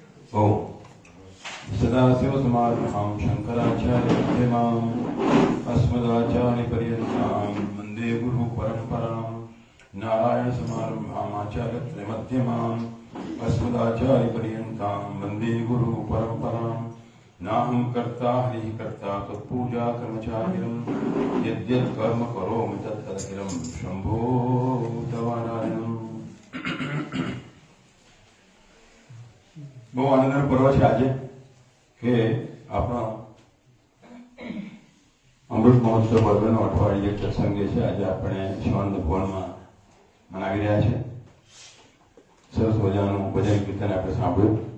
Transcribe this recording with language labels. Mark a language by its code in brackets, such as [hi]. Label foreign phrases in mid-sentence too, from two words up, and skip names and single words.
[sa] ओम सदाशिवसमारम्भां शङ्कराचार्यमध्यमाम् अस्मदाचार्यपर्यन्तां वन्दे गुरुपरम्परां नारायणसमारम्भाम् आचार्यमध्यमाम् अस्मदाचार्यपर्यन्तां वन्दे गुरुपरम्परां नाहं कर्ता हरिः कर्ता तत्पूजा कर्मचारिणं यद्यत् कर्म करोमि तत्तदखिलं शम्भो तवानारायणम्। [gu] બહુ આનંદનો પર્વ છે આજે કે આપણા અમૃત મહોત્સવ પર્વનો અઠવાડિયે પ્રસંગ જે છે આજે આપણે શિવાનંદ ભવનમાં મનાવી રહ્યા છે. સરસ મજાનું ભજન કીર્તન આપણે સાંભળ્યું.